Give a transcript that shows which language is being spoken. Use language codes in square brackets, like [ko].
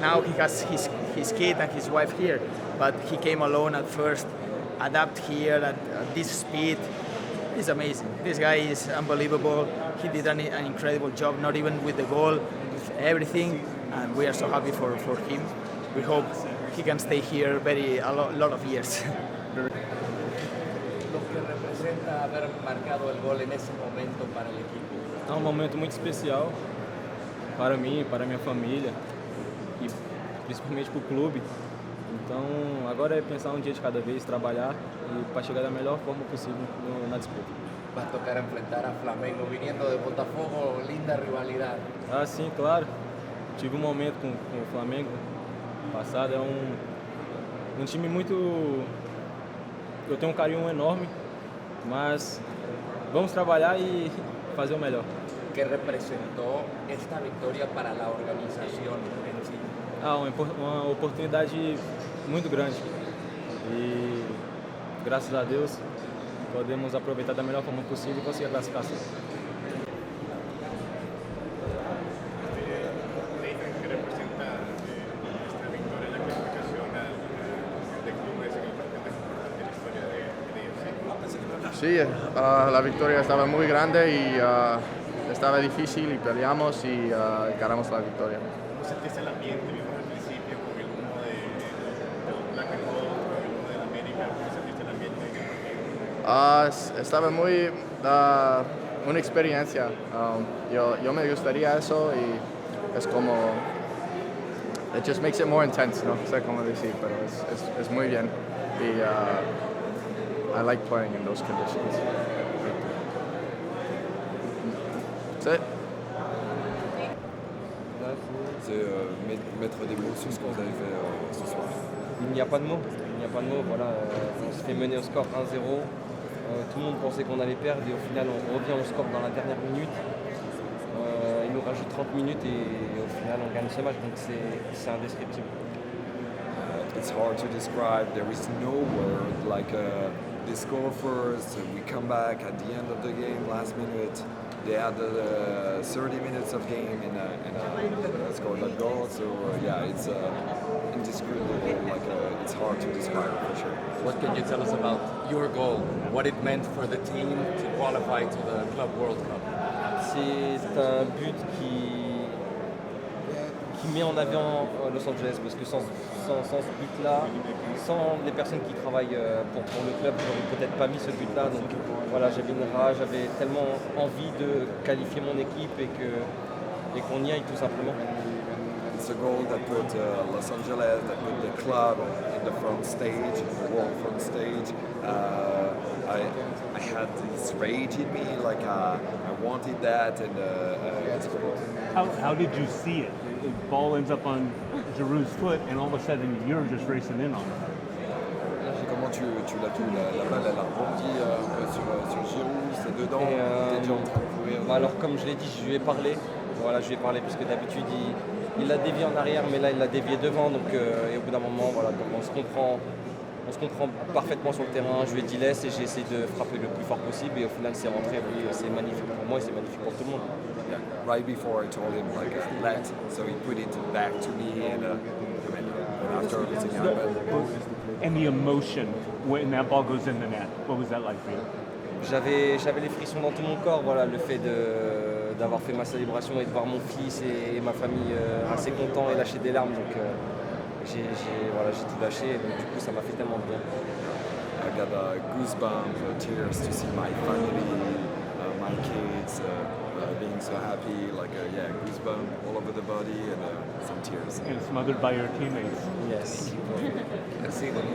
[en] Now he has his kid and his wife here, but he came alone at first, adapt here at this speed. It's amazing. This guy is unbelievable. He did an incredible job, not even with the goal, with everything, and we are so happy for him. We hope he can stay here a lot of years. [es] Lo que representa haber marcado el gol en ese momento para el equipo. [pt] É um momento muito especial para mim, para minha família e principalmente para o clube. Então, agora é pensar um dia de cada vez, trabalhar e para chegar da melhor forma possível na disputa. [es] Va a tocar enfrentar a Flamengo viniendo de Botafogo, linda rivalidad. [pt] Ah, sim, claro. Tive um momento com o Flamengo passado, é um time muito... Eu tenho um carinho enorme, mas vamos trabalhar e fazer o melhor. [es] ¿Qué representó esta victoria para la organización en sí? [pt] Ah, uma oportunidade muito grande e graças a Deus podemos aproveitar da melhor forma possível e conseguir a classificação. [es] Sí, la victoria estaba muy grande y estaba difícil y peleamos y ganamos la victoria. ¿Cómo sentiste el ambiente? Vimos al principio con el humo de Black and Gold, con el humo de la América. ¿Cómo sentiste el ambiente en el partido? Estaba una experiencia. Yo me gustaría eso y es como... [en] It just makes it more intense, [es] no sé cómo decir, pero es muy bien. [en] Y I like playing in those conditions. That's it. [fr] C'est mettre des mots sur ce que vous avez fait ce soir. Il n'y a pas de mots. Voilà, on se fait mener au score 1-0. Tout le monde pensait qu'on allait perdre et au final on revient au score dans la dernière minute. Il nous rajoute 30 minutes et au final on gagne ce match, donc c'est indescriptible. [en] It's hard to describe. There is no word like they score first, we come back at the end of the game, last minute. They had 30 minutes of game and scored that goal. So yeah, it's indescribable. It's hard to describe for sure. What can you tell us about your goal? What it meant for the team to qualify to the Club World Cup? [fr] C'est un but qui met en avant Los Angeles, parce que sans ce but-là, sans les personnes qui travaillent pour le club, j'aurais peut-être pas mis ce but-là. Donc voilà, j'avais une rage, j'avais tellement envie de qualifier mon équipe et qu'on y aille tout simplement. [en] It's a goal that put Los Angeles, that put the club in the front stage, the world front stage. I had this rage in me, I wanted that, and it's great. How did you see it? The ball ends up on Giroud's foot, and all of a sudden you're just racing in on it. [fr] Comment tu tu l'as vu, la balle elle a rebondi un peu sur Giroud, c'est dedans, t'es déjà en train de courir. Alors comme je l'ai dit, je lui ai parlé. Voilà, je lui ai parlé parce que d'habitude il l'a dévié en arrière, mais là il l'a dévié devant. Donc et au bout d'un moment, voilà, comme on se comprend parfaitement sur le terrain. Je lui ai dit laisse et j'ai essayé de frapper le plus fort possible et au final c'est rentré. Oui, c'est magnifique pour moi et c'est magnifique pour tout le monde. [en] Yeah. Right before I told him like let, so he put it back to me and after everything happened. And the emotion when that ball goes in the net, what was that like for you? [fr] J'avais les frissons dans tout mon corps, voilà, le fait d'avoir fait ma célébration et de voir mon fils et ma famille assez contents et lâcher des larmes. Donc j'ai tout lâché et donc du coup ça m'a fait tellement de bien. [en] I got goosebumps, tears to see my family, my kids being so happy, goosebumps all over the body and some tears. And smothered by your teammates. Yes. Merci.